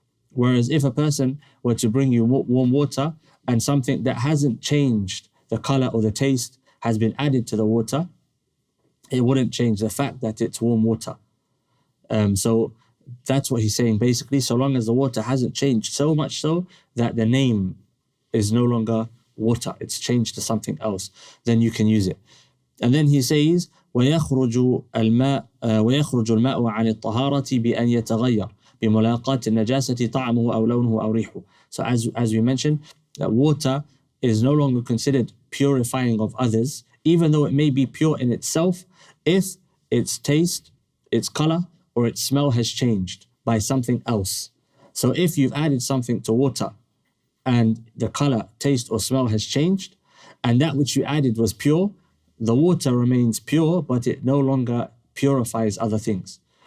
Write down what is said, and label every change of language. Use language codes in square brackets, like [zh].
[en] Whereas if a person were to bring you warm water and something that hasn't changed, the color or the taste has been added to the water, it wouldn't change the fact that it's warm water. So that's what he's saying basically. So long as the water hasn't changed so much so that the name is no longer water, it's changed to something else, then you can use it. And then he says [ar] ويخرج الماء عن الطهارة بأن يتغير بملاقاة النجاسة طعمه أو لونه أو ريحه. [en] So as we mentioned, that water is no longer considered purifying of others, even though it may be pure in itself, if its taste, its color, or its smell has changed by something else. So if you've added something to water and the color, taste, or smell has changed, and that which you added was pure, the water remains pure, but it no longer purifies other things.